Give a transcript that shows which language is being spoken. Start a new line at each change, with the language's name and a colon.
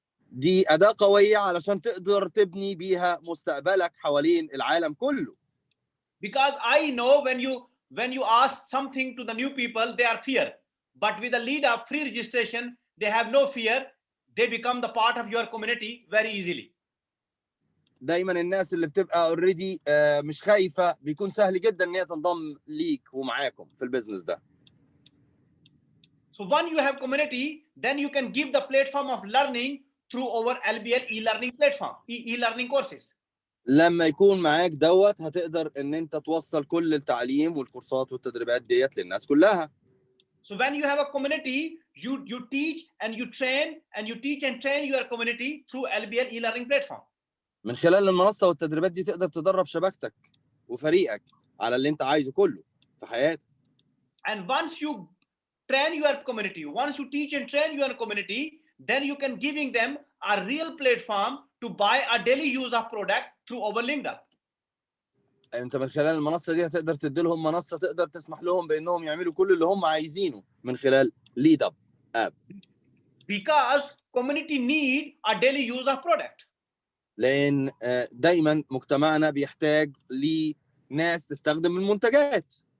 Arabic: دي اداه قويه علشان تقدر تبني بيها مستقبلك حوالين العالم كله.
English: Because I know when you ask something to the new people, they are fear. But with the Lead Up free registration, they have no fear. They become the part of your community very easily.
Arabic: دايما الناس اللي بتبقى اوريدي مش خايفه بيكون سهل جدا ان هي تنضم ليك ومعاكم في البيزنس ده.
English: So when you have community, then you can give the platform of learning through our LBL e-learning platform, e-learning courses.
Arabic: لما يكون معاك دوت هتقدر ان انت توصل كل التعليم والكورسات والتدريبات ديت للناس كلها.
English: So when you have a community, you teach and you train your community through LBL e-learning platform.
Arabic: من خلال المنصة والتدريبات دي تقدر تدرب شبكتك وفريقك على اللي انت عايزه كله في حياتك.
English: And once you train your community, once you teach and train your community, then you can giving them a real platform to buy a daily use of product through our LinkedIn.
Arabic: انت من خلال المنصة دي هتقدر تدي لهم منصة تقدر تسمح لهم بانهم يعملوا كل اللي هم عايزينه من خلال ليد اب اب.
English: Because community need a daily use of product.
Arabic: لان دايما مجتمعنا بيحتاج لناس تستخدم المنتجات.